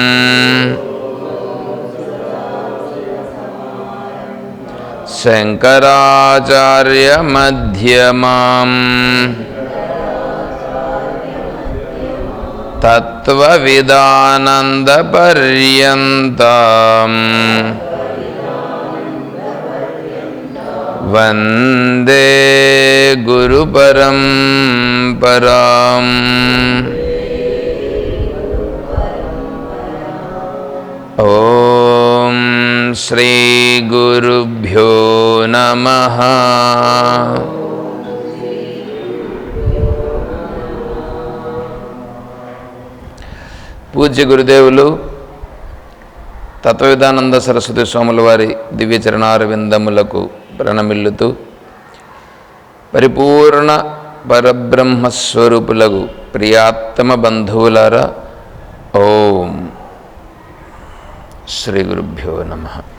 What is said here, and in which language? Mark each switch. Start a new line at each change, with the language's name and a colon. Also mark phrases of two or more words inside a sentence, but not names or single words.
Sanskrit: शङ्कराचार्यमध्यमाम् तत्त्वविदानन्दपर्यन्ताम् वन्दे गुरुपरम्पराम्। ॐ श्री गुरुभ्यो नमः।
Telugu: పూజ్య గురుదేవులు తత్వవిధానంద సరస్వతి స్వాముల వారి దివ్య చరణారవిందములకు ప్రణమిల్లుతూ పరిపూర్ణ పరబ్రహ్మస్వరూపులకు ప్రియాత్తమ బంధువులారా,
Sanskrit: ఓం శ్రీ గురుభ్యో నమః.